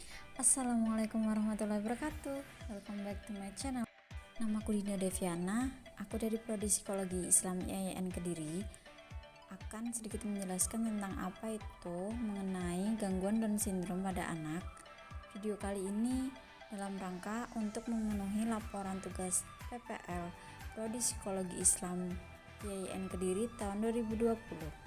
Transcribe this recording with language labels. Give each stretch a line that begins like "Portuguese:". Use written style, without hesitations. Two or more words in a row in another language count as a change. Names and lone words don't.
Arabic: السلام عليكم ورحمة الله وبركاته.
English: Welcome back to my channel.
Indonesian: Namaku Dinda Deviana. Aku dari Prodi Psikologi Islam IAIN Kediri. Akan sedikit menjelaskan tentang apa itu mengenai gangguan
English: Down syndrome
Indonesian: pada anak. Video kali ini dalam rangka untuk memenuhi laporan tugas PPL Prodi Psikologi Islam IAIN Kediri tahun 2020.